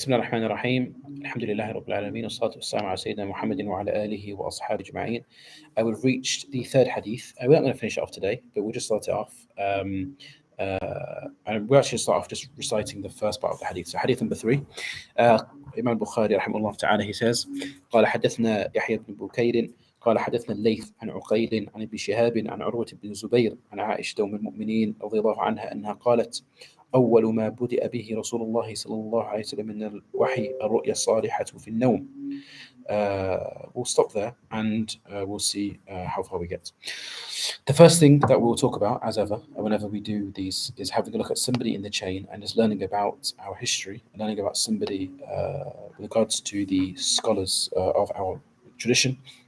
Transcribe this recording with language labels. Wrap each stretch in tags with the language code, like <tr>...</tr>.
<ar>بسم الله الرحمن الرحيم الحمد لله رب العالمين والصلاة والسلام على سيدنا محمد وعلى آله وأصحابه أجمعين.</ar> <en>We've reached the third hadith. We're not going to finish it off today, but we'll just start it off. And we'll actually start off just reciting the first part of the hadith. So hadith number 3.</en> <ar>Imam Bukhari رحمه الله تعالى,</ar> <en>he says,</en> <ar>قال حدثنا يحيى بن بكير قال حدثنا الليث عن عقيل عن ابن شهاب عن عروة بن الزبير عن عائشة أم المؤمنين رضي الله عنها أنها قالت: أول ما بدأ به رسول الله صلى الله عليه وسلم من الوحي الرؤيا الصالحة في النوم.</ar> <en>We'll stop there and we'll see how far we get. The first thing that we'll talk about, as ever, whenever we do these, is having a look at somebody in the chain and just learning about our history, and learning about somebody with regards to the scholars of our tradition.</en>